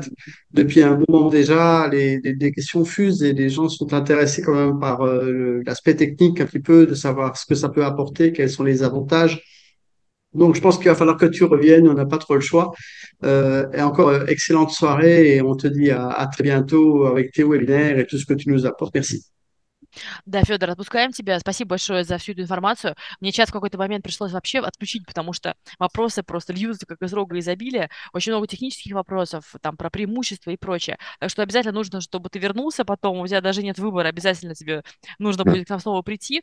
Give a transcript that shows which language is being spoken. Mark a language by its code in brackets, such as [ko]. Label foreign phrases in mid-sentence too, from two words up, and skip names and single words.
[fr] Depuis un moment déjà, les questions fusent et les gens sont intéressés quand même par l'aspect technique un petit peu, de savoir ce que ça peut apporter, quels sont les avantages. Donc, je pense qu'il va falloir que tu reviennes, on n'a pas trop le choix. Et encore, excellente soirée et on te dit à très bientôt avec tes webinaires et tout ce que tu nous apportes. Merci. [ru] Да, Федор, отпускаем тебя. Спасибо большое за всю эту информацию. Мне чат в какой-то момент пришлось вообще отключить, потому что вопросы просто льются как из рога изобилия. Очень много технических вопросов, там, про преимущества и прочее. Так что обязательно нужно, чтобы ты вернулся потом. У тебя даже нет выбора, обязательно тебе нужно будет к нам снова прийти.